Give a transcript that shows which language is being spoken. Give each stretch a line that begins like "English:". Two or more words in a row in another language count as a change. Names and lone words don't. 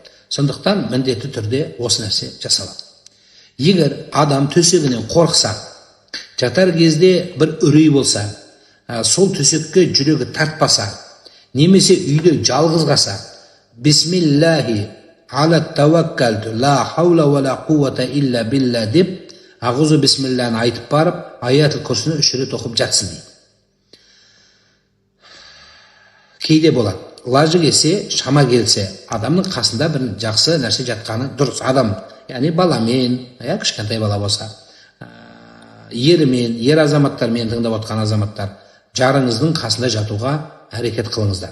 Kazakh: Сондықтан міндетті түрде осы нәрсе жасалады. Егер адам төсегінен қорықса, жатар кезде бір үрей болса, сол төсекке жүрегі тартпаса, немесе үйде жалғыз қалса,
Arabic: بسم الله على توكلت لا حول ولا قوة إلا بالله
Kazakh: деп, ағузу бисмиллахын айтып барып, аятыл курсыны 3 рет оқып жатсын дейді. Кейде болады. Лажы келсе, шама келсе, адамның қасында бір жақсы нәрсе жатқаны дұрыс. Адам, яғни баламен, кішкентай бала болса, ерімен, ер азаматтармен тыңдап отқан азаматтар, жарыңыздың қасында жатуға әрекет қылыңыздар.